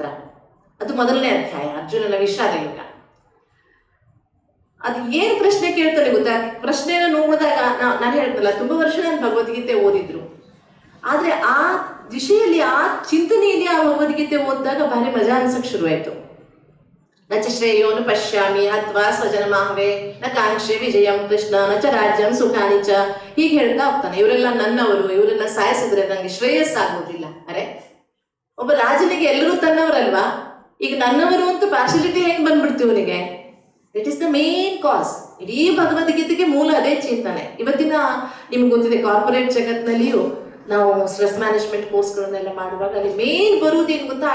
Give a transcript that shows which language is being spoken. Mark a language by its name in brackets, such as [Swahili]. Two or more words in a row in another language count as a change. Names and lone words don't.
[Kannada] ಅದು ಮೊದಲನೇ ಅಧ್ಯಾಯ, ಅರ್ಜುನನ ವಿಷಾದ ಯುಗ. ಅದು ಏನ್ ಪ್ರಶ್ನೆ ಕೇಳ್ತಾನೆ ಗೊತ್ತಾ? ಪ್ರಶ್ನೆನ ನೋಡಿದಾಗ ನಾನು ಹೇಳ್ತಲ್ಲ, ತುಂಬಾ ವರ್ಷ ನಾನು ಭಗವದ್ಗೀತೆ ಓದಿದ್ರು, ಆದ್ರೆ ಆ ದಿಶೆಯಲ್ಲಿ, ಆ ಚಿಂತನೆಯಲ್ಲಿ ಆ ಭಗವದ್ಗೀತೆ ಓದಿದಾಗ ಭಾರಿ ಮಜಾ ಅನ್ಸಕ್ ಶುರುವಾಯ್ತು. [Sanskrit] ನಚ ಶ್ರೇಯೋನು ಪಶ್ಯಾಮಿ ಹತ್ವಾ ಸ್ವಜನಮಾಹವೇ ನ ಕಾಂಕ್ಷೆ ವಿಜಯಂ ಕೃಷ್ಣ ನಚ ರಾಜ್ಯಂ ಸುಖಾನಿ ಚ, [Kannada] ಹೀಗೆ ಹೇಳ್ತಾ ಹೋಗ್ತಾನೆ. ಇವರೆಲ್ಲ ನನ್ನವರು, ಇವರೆಲ್ಲ ಸಾಯಿಸಿದ್ರೆ ನಂಗೆ ಶ್ರೇಯಸ್ಸಾಗೋದಿಲ್ಲ. ಅರೆ, ಒಬ್ಬ ರಾಜನಿಗೆ ಎಲ್ಲರೂ ತನ್ನವರಲ್ವಾ? ಈಗ ನನ್ನವರು ಅಂತ ಪಾರ್ಶಿಯಾಲಿಟಿ ಹೆಂಗ್ ಬಂದ್ಬಿಡ್ತು ಇವನಿಗೆ? [English] it is the main cause. [Kannada] ಇಡೀ ಭಗವದ್ಗೀತೆಗೆ ಮೂಲ ಅದೇ ಚಿಂತನೆ. ಇವತ್ತಿನ ನಿಮ್ಗೆ ಗೊತ್ತಿದೆ, ಕಾರ್ಪೊರೇಟ್ ಜಗತ್ತಿನಲ್ಲಿಯೂ ನಾವು [English] stress management [Kannada] ಕೋರ್ಸ್ಗಳನ್ನೆಲ್ಲ ಮಾಡುವಾಗ ಅಲ್ಲಿ ಮೇನ್ ಬರುವುದು ಏನು ಗೊತ್ತಾ?